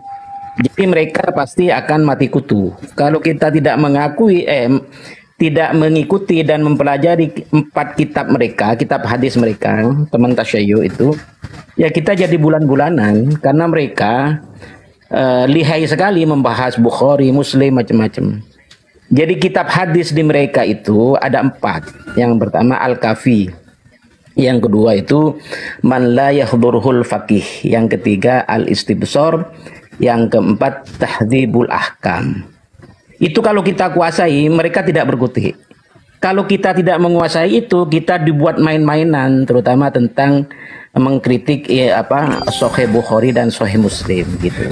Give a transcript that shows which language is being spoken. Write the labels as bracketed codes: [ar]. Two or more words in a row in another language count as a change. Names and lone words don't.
[id] Jadi mereka pasti akan mati kutu. Kalau kita tidak tidak mengikuti dan mempelajari 4 kitab mereka, kitab hadis mereka, teman tasyayyu itu, ya kita jadi bulan-bulanan karena mereka lihai sekali membahas Bukhari, Muslim, macam-macam. Jadi kitab hadis di mereka itu ada 4. Yang pertama Al-Kafi. Yang kedua itu Man la yahdurhul faqih. Yang ketiga Al-Istibsar. Yang keempat Tahdzibul Ahkam. Itu kalau kita kuasai, mereka tidak berkutik. Kalau kita tidak menguasai itu, kita dibuat main-mainan, terutama tentang mengkritik Sahih Bukhari dan Sahih Muslim gitu.